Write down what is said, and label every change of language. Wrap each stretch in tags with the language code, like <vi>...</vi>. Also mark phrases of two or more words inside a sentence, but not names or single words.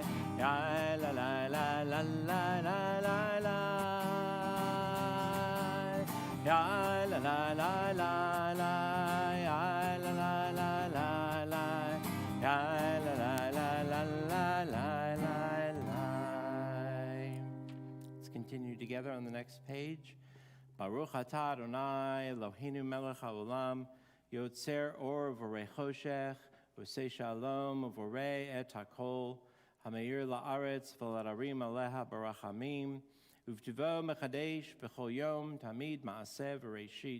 <en>Ya la la la la la la la la. Ya la la la la la. Ya la la la la la. Ya la la la la la la la la. Let's continue together on the next page.</en> <he>ברוך אתה אדני אלהינו מלך העולם יוצר אור ובורא חשך ועושה שלום ובורא את הכל המאיר לארץ ולדרים עליה ברחמים ובטובו מחדש בכל יום תמיד מעשה בראשית</he>